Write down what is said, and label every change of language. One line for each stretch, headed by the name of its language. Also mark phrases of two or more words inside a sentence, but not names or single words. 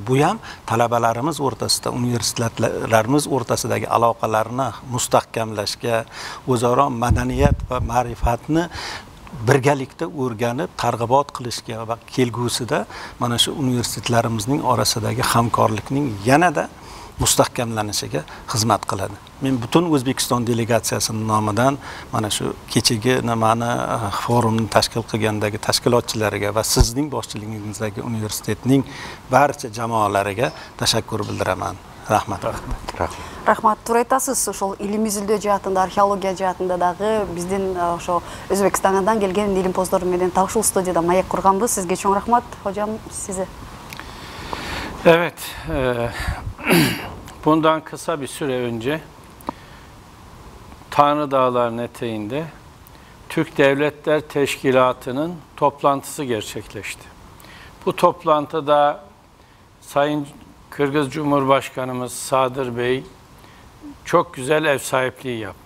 Uzbek: Bu ham talabalarimiz o'rtasida, universitetlarimiz o'rtasidagi aloqalarni mustahkamlashga, o'zaro madaniyat va ma'rifatni birgalikda o'rganib, targ'ibot qilishga va kelgusida mana shu universitetlarimizning orasidagi hamkorlikning yanada mustahkamlanishiga xizmat qiladi. Men butun O'zbekiston delegatsiyasining nomidan mana shu kechagi nimani forumni tashkil qilgandagi tashkilotchilariga va sizning boshchiligingizidagi universitetning barcha jamoalariga tashakkur bildiraman. Rahmat. Rahmat.
Kyrgyz: Тура айтасыз, ошол илим изилдөө жаатында, археология жаатында дагы биздин ошо Өзбекстандан келген илимпоздор менен так ушул студияда маек курганбыз. Сизге чоң рахмат.
Turkish: Hocam size. Evet. Bundan kısa bir süre önce Tanrı Dağları'nın eteğinde Türk Devletler Teşkilatı'nın toplantısı gerçekleşti. Bu toplantıda Sayın Kırgız Cumhurbaşkanımız Sadır Bey çok güzel ev sahipliği yaptı.